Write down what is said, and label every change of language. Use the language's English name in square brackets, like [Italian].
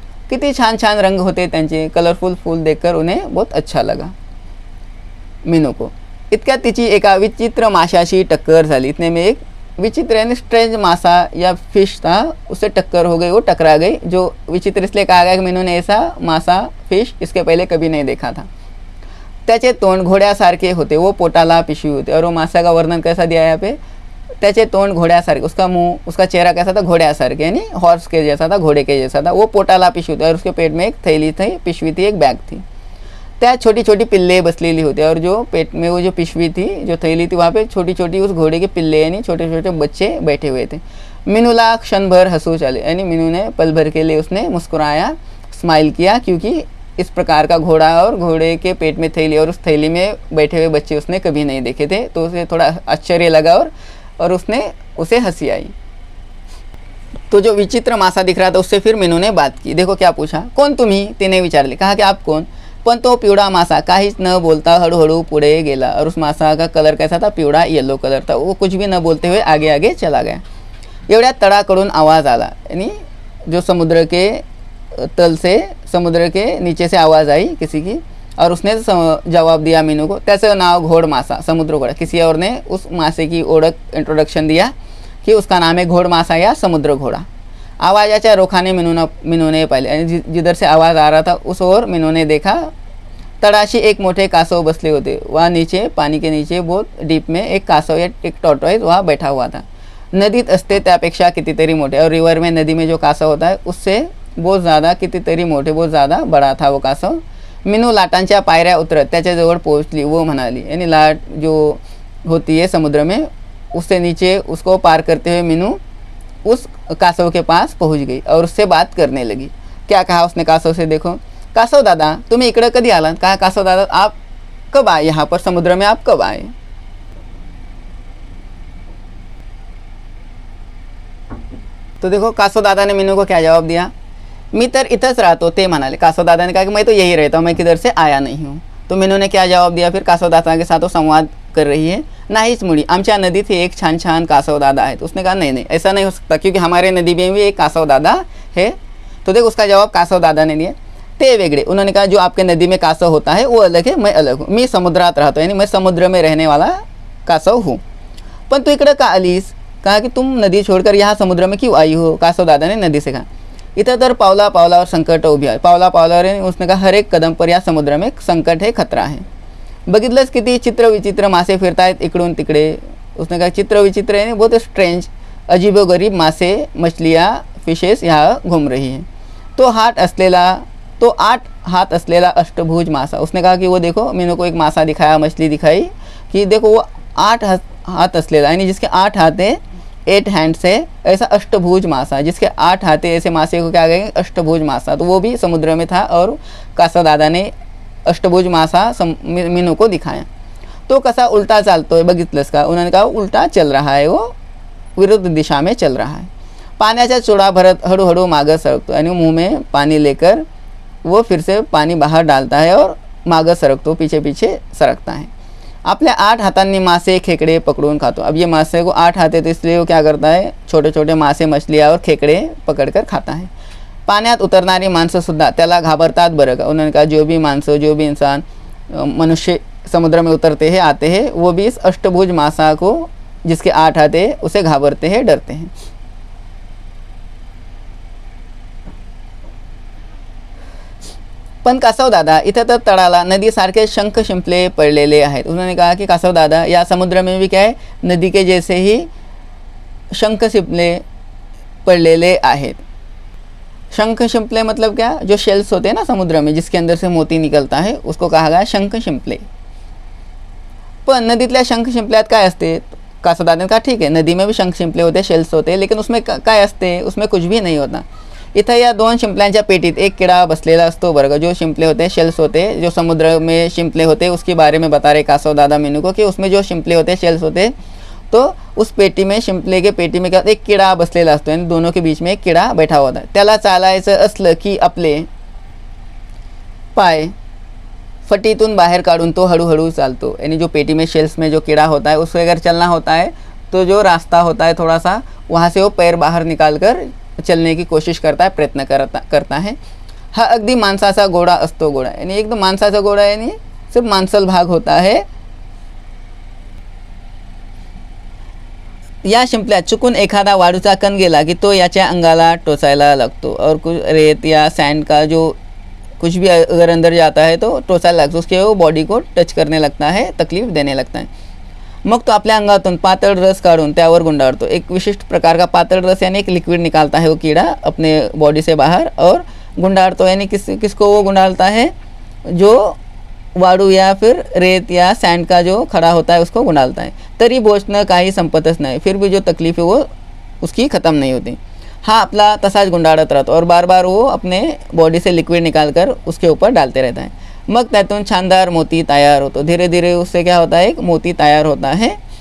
[Marathi] किती छान छान रंग होते त्यांचे, [Hindi] कलरफुल फूल देखकर उन्हें बहुत अच्छा लगा मीनू को। [Marathi] इतक्यात तिची एका विचित्र माशाशी टक्कर झाली। [Hindi] इतने में एक विचित्र यानी स्ट्रेंज मासा या फिश था, उससे टक्कर हो गई, वो टकरा गई। जो विचित्र इसलिए कहा गया कि मीनू ने ऐसा मासा फिश इसके पहले कभी नहीं देखा था। [Marathi] त्याचे तोंड घोड्यासारखे होते, वो पोटाला पिशवी होते। [Hindi] और वो मासा का वर्णन कैसा दिया है यहाँ पे, त्याचे तोंड घोड्यासारखे, उसका मुंह, उसका चेहरा कैसा था, घोड्यासारखे यानी हॉर्स के जैसा था, घोड़े के जैसा था। [Marathi] वो पोटाला पिशवी होती [Hindi] और उसके पेट में एक थैली थी, पिशवी थी, एक बैग थी। [Marathi] त्या छोटी छोटी पिल्ले बसलेली होती [Hindi] और जो पेट में वो जो पिशवी थी, जो थैली थी, वहाँ पे छोटी छोटी उस घोड़े के पिल्ले यानी छोटे छोटे बच्चे बैठे हुए थे। [Marathi] मीनूला क्षण भर हंसू चले, [Hindi] यानी मीनू ने पल भर के लिए उसने मुस्कुराया, स्माइल किया, क्योंकि इस प्रकार का घोड़ा और घोड़े के पेट में थैली और उस थैली में बैठे हुए बच्चे उसने कभी नहीं देखे थे। तो उसे थोड़ा आश्चर्य लगा और उसने उसे हंसी आई। तो जो विचित्र मासा दिख रहा था उससे फिर मीनू ने बात की। देखो क्या पूछा, [Marathi] कोण तुम्ही, तिने विचारले। [Hindi] कहा कि आप कौन? [Marathi] पण तो पिवळा मासा काहीच न बोलता हळूहळू पुढे गेला। [Hindi] और उस मासा का कलर कैसा था, पिवळा येलो कलर था। वो कुछ भी न बोलते हुए आगे आगे चला गया। [Marathi] एवढ्यात तळाकडून आवाज आला, [Hindi] यानी जो समुद्र के तल से, समुद्र के नीचे से आवाज़ आई किसी की, और उसने जवाब दिया मीनू को। [Marathi] त्याचं नाव घोड़ मासा, समुद्र घोड़ा। [Hindi] किसी और ने उस मासे की ओळख, इंट्रोडक्शन दिया कि उसका नाम है घोड़ मासा या समुद्र घोड़ा। [Marathi] आवाज़ाच्या रोखाने मीनू ने पाहिले, [Hindi] जिधर से आवाज़ आ रहा था उस ओर मीनू ने देखा। [Marathi] तळाशी एक मोठे कासव बसले होते। [Hindi] वहाँ नीचे, पानी के नीचे बहुत डीप में एक कासव या एक टॉर्टोइज वहाँ बैठा हुआ था। [Marathi] नदीत असते त्यापेक्षा कितीतरी मोठे, [Hindi] और रिवर में, नदी में जो कासव होता है उससे बहुत ज़्यादा कितीतरी मोठे, बहुत ज़्यादा बड़ा था वो कासव। [Marathi] मीनू लाटांच्या पायऱ्या उतरत त्याच्याजवळ पोहोचली। [Hindi] वो म्हणाली, यानी लाट जो होती है समुद्र में, उससे नीचे उसको पार करते हुए मीनू उस कासव के पास पहुंच गई और उससे बात करने लगी। क्या कहा उसने कासव से, देखो, [Marathi] कासव दादा तुम्हें इकडे कधी आलात? [Hindi] कहा, कासव दादा आप कब आए यहाँ पर, समुद्र में आप कब आए? तो देखो कासव दादा ने मीनू को क्या जवाब दिया, [Marathi] मी तर इथंच राहतो, ते म्हणाले। [Hindi] कासव दादा ने कहा कि मैं तो यही रहता हूँ, मैं किधर से आया नहीं हूँ। तो मीनू ने क्या जवाब दिया फिर, कासव दादा के साथ वो संवाद कर रही है। [Marathi] नाहीच मुळी, आमच्या नदीत हे एक छान छान कासव दादा है। [Hindi] तो उसने कहा नहीं नहीं, ऐसा नहीं हो सकता, क्योंकि हमारे नदी में भी एक कासव दादा है। तो देख उसका जवाब कासव दादा ने दिया। [Marathi] ते वेगळे, [Hindi] उन्होंने कहा जो आपके नदी में कासव होता है वो अलग है, मैं अलग हूँ, [Marathi] मी समुद्रात राहतो, [Hindi] यानी मैं समुद्र में रहने वाला कासव हूँ। [Marathi] पण तू इकडे का आलीस? [Hindi] कहा कि तुम नदी छोड़कर यहाँ समुद्र में क्यों आई हो? कासव दादा ने नदी से कहा। [Marathi] इथं तर पावला पावलावर संकट उभी आहे। [Hindi] पावला पावलावर, उसने कहा हर एक कदम पर या समुद्र में संकट है, खतरा है। [Marathi] बघितलंच किती चित्र विचित्र मासे फिरतायत इकडून तिकडे। [Hindi] उसने कहा चित्र विचित्र यानी बहुत स्ट्रेंज, अजीबोगरीब मासे, मछलियाँ, फिशेस यहाँ घूम रही हैं। [Marathi] तो 8 हाथ असलेला अष्टभुज मासा। [Hindi] उसने कहा कि वो देखो, मीनू को एक मासा दिखाया, मछली दिखाई कि देखो वो [Marathi] 8 हाथ असलेला, [Hindi] यानी जिसके 8 हाथ है, 8 हैंड्स है, ऐसा अष्टभुज मासा जिसके 8 हाथ है, ऐसे मासे को क्या कहेंगे, अष्टभुज मासा। तो वो भी समुद्र में था और कासव दादा ने अष्टभुज मासा मीनू को दिखाया। [Marathi] तो कसा उल्टा चालतोय बघितलंस का? [Hindi] उन्होंने कहा उल्टा चल रहा है, वो विरुद्ध दिशा में चल रहा है। [Marathi] पाण्याचा चोड़ा भरत हळूहळू मागं सरकतो, [Hindi] यानी मुंह में पानी लेकर वो फिर से पानी बाहर डालता है और मागं सरकतो, पीछे पीछे सरकता है। [Marathi] आपल्या 8 हाथांनी मासे खेकडे पकडून खातो। [Hindi] अब ये मासे को 8 हाथ है, तो इसलिए वो क्या करता है, छोटे छोटे मासे, मछलियाँ और खेकडे पकड़कर खाता है। [Marathi] पाण्यात उतरणारी माणसं सुद्धा त्याला घाबरतात बरं का। [Hindi] उन्होंने कहा जो भी माणसं, जो भी इंसान, मनुष्य समुद्र में उतरते हैं, आते हैं, वो भी इस अष्टभुज मासा को, जिसके 8 हाथ है, उसे घाबरते हैं, डरते हैं। [Marathi] पण कासव दादा, इथं तर तळाला नदीसारखे शंख शिंपले पडलेले आहेत। [Hindi] उन्होंने कहा कि कासव दादा, या समुद्र में भी क्या है, नदी के जैसे ही [Marathi] शंख शिंपले पडलेले आहेत। [Hindi] शंख शिंपले मतलब क्या, जो शेल्स होते हैं ना समुद्र में, जिसके अंदर से मोती निकलता है, उसको कहा गया शंख शिंपले। [Marathi] पण नदीतल्या शंख शिंपल्यात काय असते? [Hindi] कासव दादा ने कहा ठीक है, नदी में भी शंख शिंपले होते, शेल्स होते, लेकिन उसमें [Marathi] काय असते? [Hindi] उसमें कुछ भी नहीं होता। [Marathi] इथं या 2 शिंपल्यांच्या पेटीत एक किडा बसलेला असतो बरं का। [Hindi] जो शिंपले होते, शेल्स होते, जो समुद्र में शिंपले होते, उसके बारे में बता रहे कासव दादा मीनू को कि उसमें जो शिंपले होते, शेल्स होते, तो उस पेटी में, शिंपले के पेटी में क्या, [Marathi] एक किडा बसलेला असतो, [Hindi] यानी दोनों के बीच में एक किडा बैठा होता है। [Marathi] त्याला चालायचं असलं की आपले पाय फटीतून बाहर काढून तो हळूहळू चालतो। [Hindi] यानी जो पेटी में, शेल्स में जो कीड़ा होता है, उससे अगर चलना होता है तो जो रास्ता होता है थोड़ा सा, वहाँ से वो पैर बाहर निकाल कर चलने की कोशिश करता है, प्रयत्न करता है। [Marathi] हा अगदी माणसाचा घोडा असतो। [Hindi] घोडा यानी [Marathi] एकदम माणसाचा घोडा, [Hindi] यानी सिर्फ मांसल भाग होता है। [Marathi] या शिंपल्यात चुकून एखादा वाळूचा कण गेला की तो याच्या अंगाला टोचायला लागतो [Hindi] और कुछ रेत या सैंड का जो कुछ भी अगर अंदर जाता है तो टोचायला लागतो, उसके वो बॉडी को टच करने लगता है, तकलीफ देने लगता है. [Marathi] मग तो आपल्या अंगातून पातळ रस काढून त्यावर गुंडाळतो. [Hindi] एक विशिष्ट प्रकार का पातळ रस यानी एक लिक्विड निकालता है वो कीड़ा अपने बॉडी से बाहर [Marathi] और गुंडाळतो. [Hindi] यानी किसको वो गुंडालता है, जो वाळू या फिर रेत या सैंड का जो खड़ा होता है उसको गुंडालता है. [Marathi] तरी बोचणं काही संपतच नाही, [Hindi] फिर भी जो तकलीफ है वो उसकी ख़त्म नहीं होती. [Marathi] हा आपला तसाच गुंडाळत राहतो [Hindi] और बार बार वो अपने बॉडी से लिक्विड निकाल कर उसके ऊपर डालते रहता है. [Marathi] मग त्यातून छानदार मोती तयार होतो. [Hindi] धीरे धीरे उससे क्या होता है, एक मोती तयार होता है.